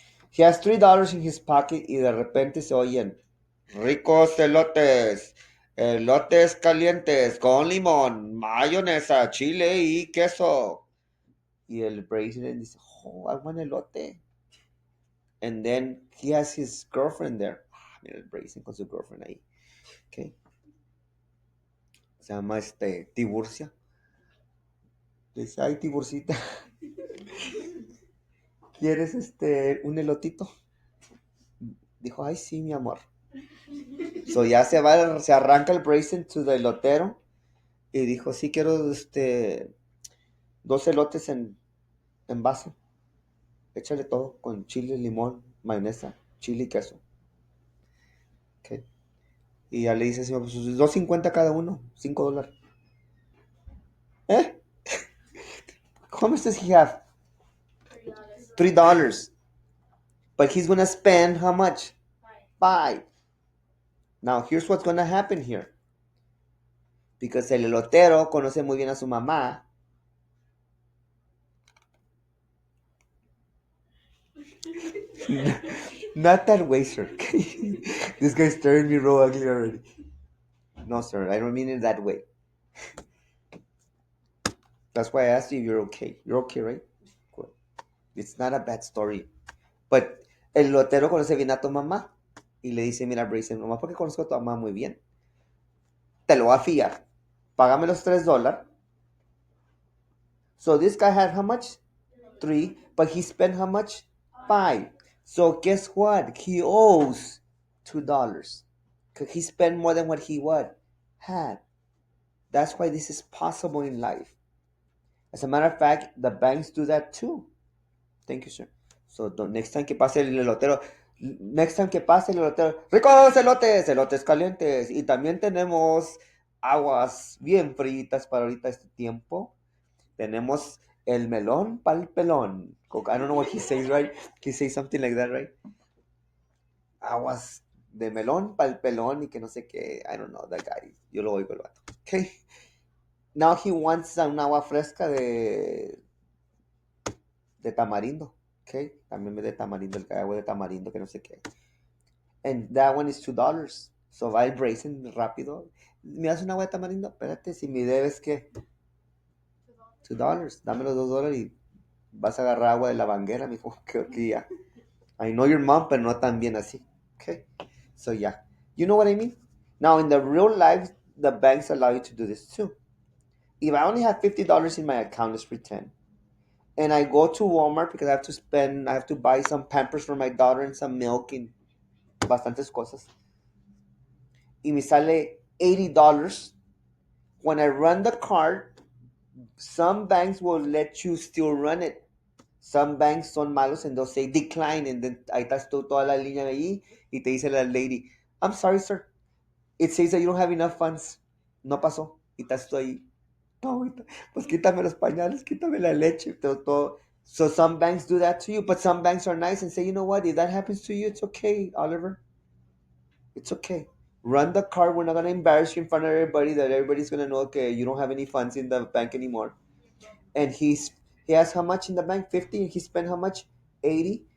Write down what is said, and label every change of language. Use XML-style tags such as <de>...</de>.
<en>He has $3 in his pocket</en> <es>y de repente se oyen ricos elotes, elotes calientes con limón, mayonesa, chile y queso. Y el president dice,</es> <en>oh, I want</en> <es>elote.</es> <en>And then he has his girlfriend there.</en> <es>Ah, mira el Brayson con su girlfriend ahí. Okay. Se llama Tiburcia. Le dice, ay, Tiburcita, ¿quieres un elotito? Dijo, ay, sí, mi amor. So ya se arranca el Brayson</es> <en>to the</en> <es>elotero y dijo, sí, quiero 2 elotes en vaso. Échale todo con chile, limón, mayonesa, chile y queso. Okay. Y ya le dice, señor, pues 2.50 cada uno, $5.</es> <en>¿Eh? How much does he have? $3. But he's gonna spend how much? 5. Now here's what's gonna happen here. Because</en> <es>el elotero conoce muy bien a su mamá.</es> <en>Not that way, sir. This guy's staring me real ugly already. No, sir, I don't mean it that way. That's why I asked you if you're okay. You're okay, right? Good. It's not a bad story. But</en> <es>el lotero conoce bien a tu mamá. Y le dice, mira, Brayson, nomás porque conozco a tu mamá muy bien. Te lo voy a fiar. Págame los $3.</es> <en>So this guy had how much? Three. But he spent how much? Five. So guess what? He owes $2. Because he spent more than what he what? Had. That's why this is possible in life. As a matter of fact, the banks do that too. Thank you, sir. So next time</en> <es>que pase el elotero,</es> <en>next time</en> <es>que pase el elotero, ricos elotes, elotes calientes. Y también tenemos aguas bien fritas para ahorita este tiempo. Tenemos el melón pa'l pelón.</es> <en>I don't know what he says, right? He says something like that, right?</en> <es>Aguas de melón pa'l pelón y que no sé qué.</es> <en>I don't know, that guy.</en> <es>Yo lo oigo el vato. Okay.</es> <en>Now he wants</en> <es>un agua fresca de tamarindo. Okay. También me de tamarindo, el agua de tamarindo, que no sé qué.</es> <en>And that one is $2.</en> <es>So va el Brazen rápido. ¿Me das un agua de tamarindo? Espérate, si me debes, ¿qué? $2. Dame los $2 y vas a agarrar agua de la banguera, mijo. Que ya.</es> <en>I know your mom,</en> <es>pero no tan bien así.</es> <en>Okay. So yeah. You know what I mean? Now, in the real life, the banks allow you to do this too. If I only have $50 in my account, let's pretend, and I go to Walmart because I have to buy some Pampers for my daughter and some milk and</en> <es>bastantes cosas. Y me sale $80.</es> <en>When I run the card, some banks will let you still run it. Some banks</en> <es>son malos</es> <en>and they'll say decline, and then</en> <es>ahí estás tú toda la línea ahí y te dice la lady,</es> <en>I'm sorry, sir. It says that you don't have enough funds.</en> <es>No pasó. Y estás tú ahí. No, pues quítame los pañales, quítame la leche, todo, todo.</es> <en>So some banks do that to you, but some banks are nice and say, you know what, if that happens to you, it's okay, Oliver. It's okay. Run the card. We're not gonna embarrass you in front of everybody. That everybody's gonna know, okay, you don't have any funds in the bank anymore. And he has how much in the bank? 50. And he spent how much? 80.</en>